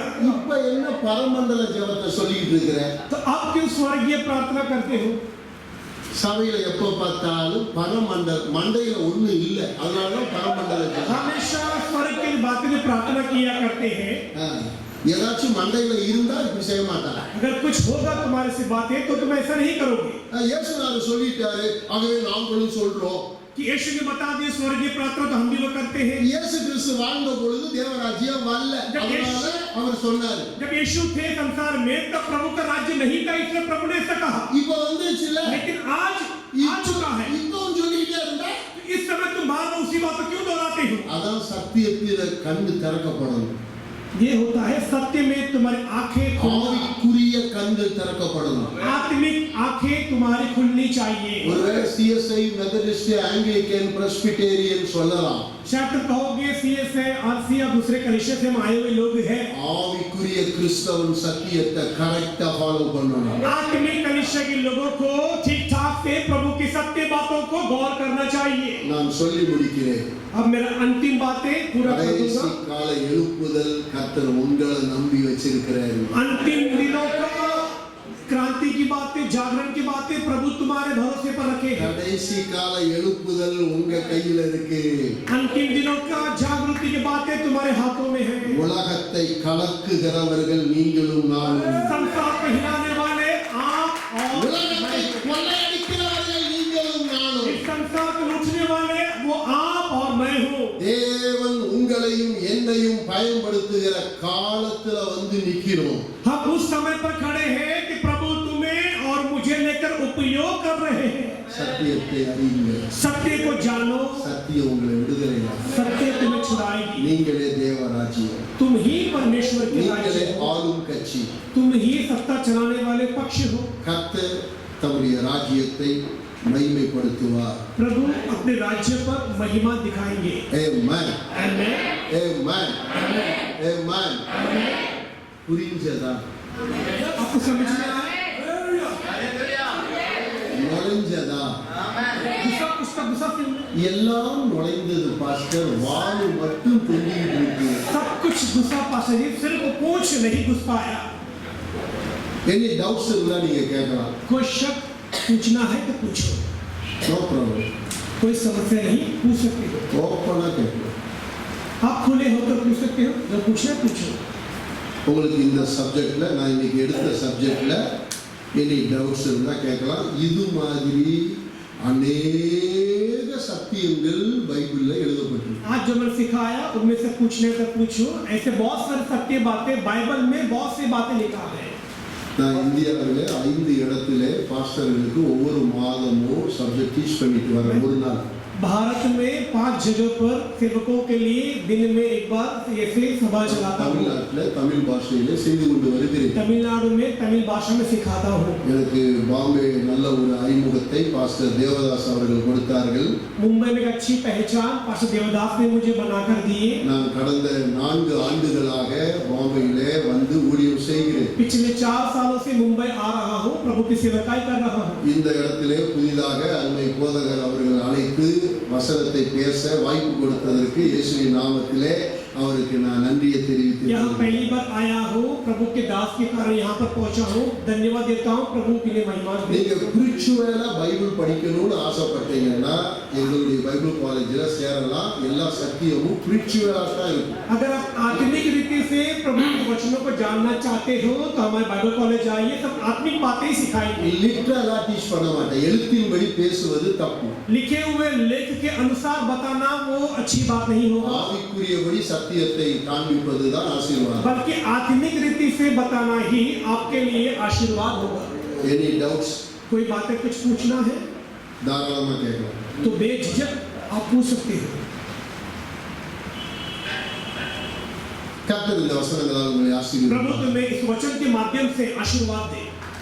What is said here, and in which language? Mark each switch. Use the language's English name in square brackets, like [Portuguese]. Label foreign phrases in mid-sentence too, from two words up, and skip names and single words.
[Tamil] இப்ப என்ன பரமண்டல ஜெபத்தை சொல்லிட்டு இருக்கிற? [Hindi] तो आप क्यों स्वर्गीय प्रार्थना करते हो? [Tamil] சபையில எப்ப பார்த்தாலும் பரமண்டல மண்டையில ஒண்ணு இல்ல, அதனால பரமண்டல ஜெபம். [Hindi] हमेशा स्वर्ग की बातें जो प्रार्थना किया करते हैं. [Tamil] ஏதாச்சும் மண்டையில இருந்தா இப்படி செய்ய மாட்டாங்க. [Hindi] अगर कुछ होगा तुम्हारे से बातें तो तुम ऐसा नहीं करोगे. [Tamil] இயேசுநாதர் சொல்லிட்டாரு, ஆகவே நாங்களும் சொல்றோம். [Hindi] कि यीशु ने बता दिया स्वर्गीय प्रार्थना तो हम भी वो करते हैं. [Tamil] இயேசு கிறிஸ்து வாழ்ந்த பொழுது தேவராஜ்யம் வரல, அதனால அவர் சொன்னாரு. [Hindi] जब यीशु थे संसार में तब प्रभु का राज्य नहीं था, इसलिए प्रभु ने ऐसा कहा. [Tamil] இப்ப வந்துச்சுல, [Hindi] लेकिन आज आ चुका है. [Tamil] இன்னும் சொல்லிட்டே இருந்தா [Hindi] इस समय तुम बार बार उसी बात को क्यों दोहराते हो? [Tamil] அதான் சத்தியத்தில கண்ணு திறக்கப்படணும். [Hindi] ये होता है सत्य में तुम्हारी आंखें खुलना. [Tamil] ஆவிக்குரிய கண்ணு திறக்கப்படணும். [Hindi] आत्मिक आंखें तुम्हारी खुलनी चाहिए. [Tamil] ஒருவேளை சிஎஸ்ஐ மெத்தடிஸ்ட் ஆங்கிலிக்கன் பிரஸ்பிட்டேரியன் சொல்லலாம். [Hindi] शायद तुम कहोगे सीएसए आरसी या दूसरे कलीसिया से आए हुए लोग हैं. [Tamil] ஆவிக்குரிய கிறிஸ்தவன் சத்தியத்தை [English] correct follow [Tamil] பண்ணணும். [Hindi] आत्मिक कलीसिया के लोगों को ठीक ठाक से प्रभु की सत्य बातों को गौर करना चाहिए. [Tamil] நான் சொல்லி முடிக்கிறேன். [Hindi] अब मेरा अंतिम बातें पूरा कर [Tamil] கடைசி [Hindi] दूंगा. [Tamil] கால எழுப்புதல் கர்த்தர் உங்களை நம்பி வச்சிருக்கிறாரு. [Hindi] अंतिम दिनों का क्रांति की बातें, जागरण की बातें प्रभु तुम्हारे भरोसे पर रखे हैं. [Tamil] கடைசி கால எழுப்புதல் உங்க கையில இருக்கு. [Hindi] अंतिम दिनों का जागृति की बातें तुम्हारे हाथों में है. [Tamil] உலகத்தை கலக்குகிறவர்கள் நீங்களும் நானும். [Hindi] संसार को हिलाने वाले आप और [Tamil] உலகத்தை கொள்ளையடிக்கிறவர்கள் நீங்களும் நானும். [Hindi] इस संसार को लूटने वाले वो आप और मैं हूँ. [Tamil] தேவன் உங்களையும் என்னையும் பயன்படுத்துகிற காலத்துல வந்து நிக்கிறோம். [Hindi] हम उस समय पर खड़े हैं कि प्रभु तुम्हें और मुझे लेकर उपयोग कर रहे हैं. [Tamil] சத்தியத்தை அறியுங்கள். [Hindi] सत्य को जानो, [Tamil] சத்தியம் உங்களை விடுதலையாக்கும். [Hindi] सत्य तुम्हें छुड़ाएगी. [Tamil] நீங்களே தேவராஜ்யம். [Hindi] तुम ही परमेश्वर के [Tamil] நீங்களே [Hindi] राज्य हो. [Tamil] ஆளும் கட்சி. [Hindi] तुम ही सत्ता चलाने वाले पक्ष हो. [Tamil] கர்த்தர் தம்முடைய ராஜ்யத்தை மகிமைப்படுத்துவார். [Hindi] प्रभु अपने राज्य पर महिमा दिखाएंगे. Amen. Amen. Amen. Amen. Amen. Amen. [Tamil] புரிஞ்சதா? [Hindi] आपको समझ में आया? [Tamil] நுழைஞ்சதா? [Hindi] गुस्सा उसका गुस्सा क्यों है? [Tamil] எல்லாம் நுழைந்தது பாஸ்டர், வால் மட்டும் தொங்கிட்டு இருக்கு. [Hindi] सब कुछ गुस्सा पास है, सिर्फ पूछ नहीं घुस पाया। [English] any doubts [Tamil] இருந்தா நீங்க கேட்கலாம். [Hindi] कोई शक पूछना है तो पूछो, [English] no problem. [Hindi] कोई समस्या नहीं, पूछ सकते हो। [Tamil] ஓப்பனா கேட்கலாம். [Hindi] आप खुले हो तो पूछ सकते हो, जो पूछना पूछो। [Tamil] உங்களுக்கு இந்த சப்ஜெக்ட்ல, நான் இன்னைக்கு எடுத்த சப்ஜெக்ட்ல [English] any doubts [Tamil] இருந்தா கேட்கலாம். இது மாதிரி அநேக சத்தியங்கள் பைபிள்ல எழுதப்பட்டிருக்கு. [Hindi] आज जो मैंने सिखाया उनमें से पूछने का पूछो। ऐसे बहुत सारे सत्य बातें बाइबल में बहुत सी बातें लिखा है। [Tamil] நான் இந்தியாவில் 5 இடத்துல பாஸ்டர்களுக்கு ஒவ்வொரு மாதமும் [English] subject teach [Tamil] பண்ணிட்டு வரேன். ஒரு நாள் [Hindi] भारत में 5 जगह पर सेवकों के लिए दिन में एक बार ऐसे सभा चलाता हूँ। [Tamil] தமிழ்நாட்டில் தமிழ் பாஷையில செய்து கொண்டு வருகிறேன். [Hindi] तमिलनाडु में तमिल भाषा में सिखाता हूँ। [Tamil] எனக்கு பாம்பே நல்ல ஒரு அறிமுகத்தை பாஸ்டர் தேவதாஸ் அவர்கள் கொடுத்தார்கள். [Hindi] मुंबई में एक अच्छी पहचान पास्टर देवदास ने मुझे बनाकर दिए। [Tamil] நான் கடந்த 4 ஆண்டுகளாக பாம்பேயிலே வந்து ஊழியம் செய்கிறேன். [Hindi] पिछले 4 सालों से मुंबई आ रहा हूँ, प्रभु की सेवकाई कर रहा हूँ। [Tamil] இந்த இடத்திலே புதிதாக அருமை போதகர் அவர்கள் அழைத்து வசனத்தை பேச வாய்ப்பு கொடுத்ததற்கு இயேசுவின் நாமத்திலே அவருக்கு நான் நன்றியை தெரிவித்துக் [Hindi] यहाँ [Tamil] கொள்கிறேன். [Hindi] पहली बार आया हूँ, प्रभु के दास के कारण यहाँ पर पहुँचा हूँ। धन्यवाद देता हूँ, प्रभु के लिए महिमा। [Tamil] நீங்க ஸ்பிரிச்சுவலா பைபிள் படிக்கணும்னு ஆசைப்பட்டீங்கன்னா எங்களுடைய [English] Bible college [Tamil] சேரலாம். எல்லா சத்தியமும் ஸ்பிரிச்சுவலா தான் இருக்கும். [Hindi] अगर आप आत्मिक रीति से प्रभु के वचनों को जानना चाहते हो तो हमारे [English] Bible college [Hindi] आइए, सब आत्मिक बातें ही सिखाएंगे। [English] literally teach [Tamil] பண்ண மாட்டேன். எழுத்தின்படி பேசுவது தப்பு. [Hindi] लिखे हुए लेख के अनुसार बताना वो अच्छी बात नहीं होगा, [Tamil] ஆவிக்குரியபடி சத்தியத்தை காண்பிப்பதுதான் ஆசீர்வாதம். [Hindi] बल्कि आत्मिक रीति से बताना ही आपके लिए आशीर्वाद होगा। [English] any doubts [Hindi] कोई बातें कुछ पूछना है [Tamil] தாராளமா கேட்கலாம். [Hindi] तो बेझिझक आप पूछ सकते हो। [Tamil] கர்த்தர் இந்த வசனங்களால் உங்களை [Hindi] प्रभु [Tamil] ஆசீர்வதிப்பார். [Hindi] तुम्हें इस वचन के माध्यम से आशीर्वाद दे।